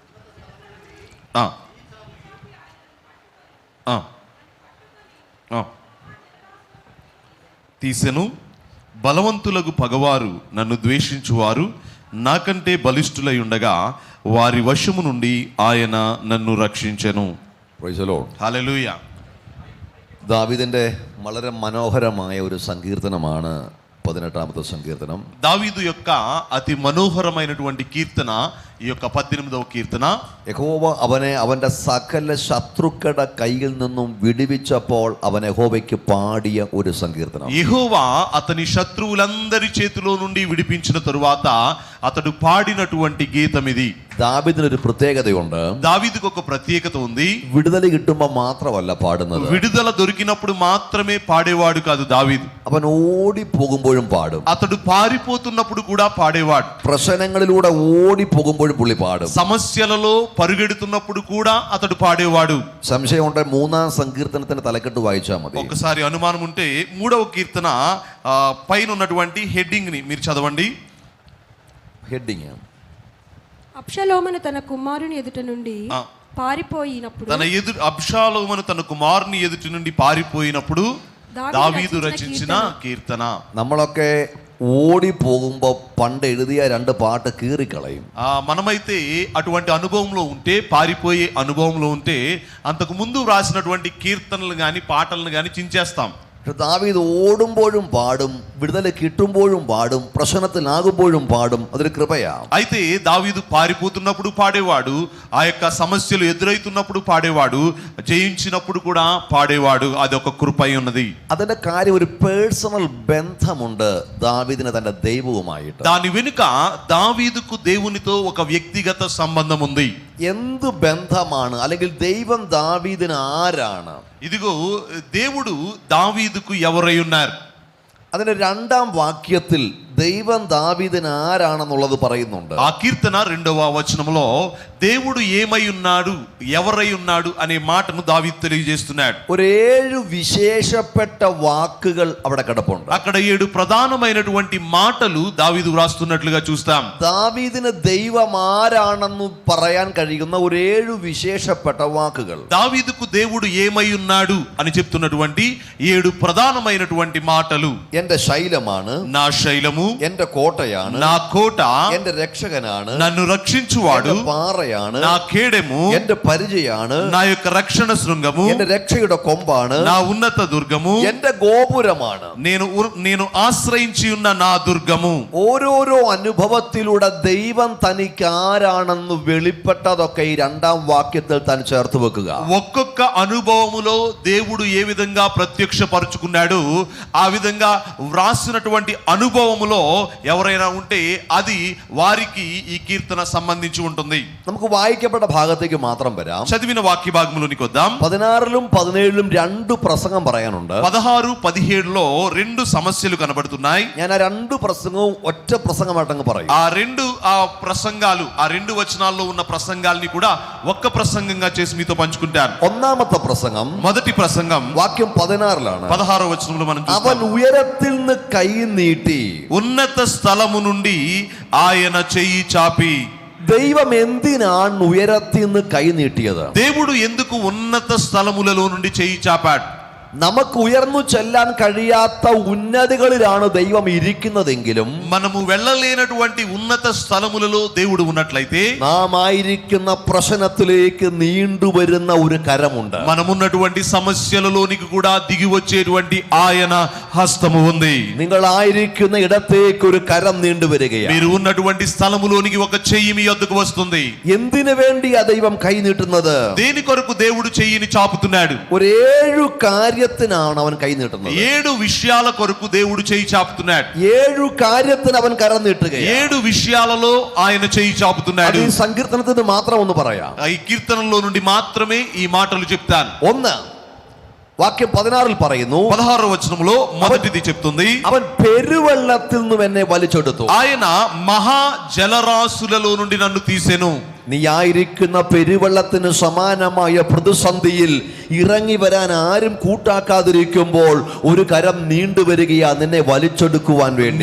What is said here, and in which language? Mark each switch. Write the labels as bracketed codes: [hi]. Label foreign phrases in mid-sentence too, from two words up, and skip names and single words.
[te] తీసెను బలవంతులకు పగవారు నన్ను ద్వేషించువారు నాకంటే బలిష్ఠులై ఉండగా వారి వశము నుండి ఆయన నన్ను రక్షించెను. [en] Praise the Lord. [ml] ഹല്ലേലൂയ. ദാവീദിന്റെ വളരെ മനോഹരമായ ഒരു സങ്കീർത്തനമാണ് 18ാമത്തെ സങ്കീർത്തനം. [te] దావీదు యొక్క అతి మనోహరమైనటువంటి కీర్తన ఈ యొక్క 18వ కీర్తన. [ml] യഹോവ അവനെ അവന്റെ സകല ശത്രുക്കളുടെ കയ്യിൽ നിന്നും വിടുവിച്ചപ്പോൾ അവൻ യഹോവയ്ക്ക് പാടിയ ഒരു സങ്കീർത്തനം. [te] యెహోవా అతని శత్రువులందరి చేతిలో నుండి విడిపించిన తరువాత అతడు పాడినటువంటి గీతం ఇది. [ml] ദാവീദിന് ഒരു പ്രത്യേകതയുണ്ട്. [te] దావీదుకు ఒక ప్రత్యేకత ఉంది. [ml] വിടുതൽ കിട്ടുമ്പോൾ മാത്രമല്ല പാടുന്നത്, [te] విడుదల దొరికినప్పుడు మాత్రమే పాడేవాడు కాదు దావీదు. [ml] അവൻ ഓടി പോകുമ്പോഴും പാടും. [te] అతడు పారిపోతున్నప్పుడు కూడా పాడేవాడు. [ml] പ്രശ്നങ്ങളിലൂടെ ഓടി പോകുമ്പോഴും പുള്ളി പാടും. [te] సమస్యలలో పరుగెడుతున్నప్పుడు కూడా అతడు పాడేవాడు. [ml] സംശയമുണ്ട്, 3ാം സങ്കീർത്തനത്തിന്റെ തലക്കെട്ട് വായിച്ചാൽ മതി. [te] ఒకసారి అనుమానం ఉంటే 3వ కీర్తన పైన ఉన్నటువంటి హెడ్డింగ్ ని మీరు చదవండి. హెడ్డింగ్: అబ్షాలోమును తన కుమారుని ఎదుట నుండి పారిపోయినప్పుడు అబ్షాలోమును తన కుమారుని ఎదుటి నుండి పారిపోయినప్పుడు దావీదు రచించిన కీర్తన. [ml] നമ്മളൊക്കെ ഓടി പോകുമ്പോ പണ്ട് എഴുതിയ 2 പാട്ട് കീറിക്കളയും. [te] మనమైతే అటువంటి అనుభవంలో ఉంటే, పారిపోయే అనుభవంలో ఉంటే అంతకు ముందు వ్రాసినటువంటి కీర్తనలు గాని పాటలను గాని చించేస్తాం. [ml] ദാവീദ് ഓടുമ്പോഴും പാടും, വിടുതൽ കിട്ടുമ്പോഴും പാടും, പ്രശ്നത്തിലാകുമ്പോഴും പാടും. അതൊരു കൃപയാ. [te] అయితే దావీదు పారిపోతున్నప్పుడు పాడేవాడు, ఆ యొక్క సమస్యలు ఎదురైతున్నప్పుడు పాడేవాడు, జయించినప్పుడు కూడా పాడేవాడు. అది ఒక కృప అయి ఉన్నది. [ml] അതിന്റെ കാര്യം ഒരു പേഴ്സണൽ ബന്ധമുണ്ട് ദാവീദിന് തന്റെ ദൈവവുമായിട്ട്. [te] దాని వెనుక దావీదుకు దేవునితో ఒక వ్యక్తిగత సంబంధం ఉంది. [ml] എന്ത് ബന്ധമാണ്? അല്ലെങ്കിൽ ദൈവം ദാവീദിന് ആരാണ്? [te] ఇదిగో దేవుడు దావీదుకు ఎవరై ఉన్నారు? [ml] അതിന്റെ 2ാം വാക്യത്തിൽ ദൈവം ദാവീദിന് ആരാണെന്നുള്ളത് പറയുന്നുണ്ട്. [te] ఆ కీర్తన 2వ వచనంలో దేవుడు ఏమై ఉన్నాడు, ఎవరై ఉన్నాడు అనే మాటను దావీదు తెలియజేస్తున్నాడు. [ml] ഒരു 7 വിശേഷപ്പെട്ട വാക്കുകൾ അവിടെ കിടപ്പുണ്ട്. [te] అక్కడ 7 ప్రధానమైనటువంటి మాటలు దావీదు వ్రాస్తున్నట్లుగా చూస్తాం. [ml] ദാവീദിന് ദൈവം ആരാണെന്ന് പറയാൻ കഴിയുന്ന ഒരു 7 വിശേഷപ്പെട്ട വാക്കുകൾ. [te] దావీదుకు దేవుడు ఏమై ఉన్నాడు అని చెప్తున్నటువంటి 7 ప్రధానమైనటువంటి మాటలు. [ml] എന്റെ ശൈലമാണ്, [te] నా శైలము, [ml] എന്റെ കോട്ടയാണ്, [te] నా కోట, [ml] എന്റെ രക്ഷകനാണ്, [te] నన్ను రక్షించువాడు, [ml] പാറയാണ്, [te] నా కేడెము, [ml] എന്റെ പരിചയാണ്, [te] నా యొక్క రక్షణ శృంగము, [ml] എന്റെ രക്ഷയുടെ കൊമ്പാണ്, [te] నా ఉన్నత దుర్గము, [ml] എന്റെ ഗോപുരമാണ്, [te] నేను ఆశ్రయించి ఉన్న నా దుర్గము. [ml] ഓരോരോ അനുഭവത്തിലൂടെ ദൈവം തനിക്ക് ആരാണെന്ന് വെളിപ്പെട്ടതൊക്കെ ഈ 2ാം വാക്യത്തിൽ താൻ ചേർത്ത് വെക്കുക. [te] ఒక్కొక్క అనుభవములో దేవుడు ఏ విధంగా ప్రత్యక్షపరుచుకున్నాడు, ఆ విధంగా వ్రాసినటువంటి అనుభవములో ఎవరైనా ఉంటే అది వారికి ఈ కీర్తన సంబంధించి ఉంటుంది. [ml] നമുക്ക് വായിക്കപ്പെട്ട ഭാഗത്തേക്ക് മാത്രം വരാം. [te] చదివిన వాక్య భాగంలోనికి వద్దాం. [ml] 16ലും 17ലും 2 പ്രസംഗം പറയാനുണ്ട്. [te] 16, 17లో 2 సమస్యలు కనబడుతున్నాయి. [ml] ഞാൻ ആ 2 പ്രസംഗവും ഒറ്റ പ്രസംഗമായിട്ടങ്ങ് പറയും. [te] ఆ 2 ప్రసంగాలు, ఆ 2 వచనాల్లో ఉన్న ప్రసంగాల్ని కూడా ఒక్క ప్రసంగంగా చేసి మీతో పంచుకుంటాను. [ml] ഒന്നാമത്തെ പ്രസംഗം, [te] మొదటి ప్రసంగం [ml] വാക്യം 16ലാണ്. [te] 16వ వచనంలో మనం [ml] അവൻ [te] చూస్తాం. [ml] ഉയരത്തിൽ നിന്ന് കൈ നീട്ടി, [te] ఉన్నత స్థలము నుండి ఆయన చెయ్యి చాపి. [ml] ദൈവം എന്തിനാണ് ഉയരത്തിൽ നിന്ന് കൈ നീട്ടിയത്? [te] దేవుడు ఎందుకు ఉన్నత స్థలములలో నుండి చెయ్యి చాపాడు? [ml] നമുക്ക് ഉയർന്നു ചെല്ലാൻ കഴിയാത്ത ഉന്നതികളിലാണ് ദൈവം ഇരിക്കുന്നതെങ്കിലും [te] మనము వెళ్ళలేనటువంటి ఉన్నత స్థలములలో దేవుడు ఉన్నట్లయితే [ml] നാം ആയിരിക്കുന്ന പ്രശ്നത്തിലേക്ക് നീണ്ടുവരുന്ന ഒരു കരമുണ്ട്. [te] మనమున్నటువంటి సమస్యలలోనికి కూడా దిగి వచ్చేటువంటి ఆయన హస్తము ఉంది. [ml] നിങ്ങളായിരിക്കുന്ന ഇടത്തേക്ക് ഒരു കരം നീണ്ടുവരികയാണ്. [te] మీరు ఉన్నటువంటి స్థలములోనికి ఒక చెయ్యి మీ వద్దకు వస్తుంది. [ml] എന്തിനു വേണ്ടിയാ ദൈവം കൈ നീട്ടുന്നത്? [te] దేని కొరకు దేవుడు చెయ్యిని చాపుతున్నాడు? [ml] ഒരു 7 കാര്യത്തിനാണ് അവൻ കൈ നീട്ടുന്നത്. [te] 7 విషయాల కొరకు దేవుడు చెయ్యి చాపుతున్నాడు. [ml] 7 കാര്യത്തിന് അവൻ കരം നീട്ടുകയാണ്. [te] 7 విషయాలలో ఆయన చెయ్యి చాపుతున్నాడు. [ml] ഈ സങ്കീർത്തനത്തിന് മാത്രം ഒന്ന് പറയാം. [te] ఈ కీర్తనలో నుండి మాత్రమే ఈ మాటలు చెప్తాను. [ml] 1 വാക്യം 16 പറയുന്നു, [te] 16వ వచనంలో మొదటిది చెప్తుంది, [ml] അവൻ പെരുവെള്ളത്തിൽ നിന്നും എന്നെ വലിച്ചെടുത്തു. [te] ఆయన మహా జలరాశులలో నుండి నన్ను తీసెను. [ml] നീ ആയിരിക്കുന്ന പെരുവെള്ളത്തിന് സമാനമായ പ്രതിസന്ധിയിൽ ഇറങ്ങി വരാൻ ആരും കൂട്ടാക്കാതിരിക്കുമ്പോൾ ഒരു കരം നീണ്ടുവരികയാ നിന്നെ വലിച്ചെടുക്കുവാൻ വേണ്ടി.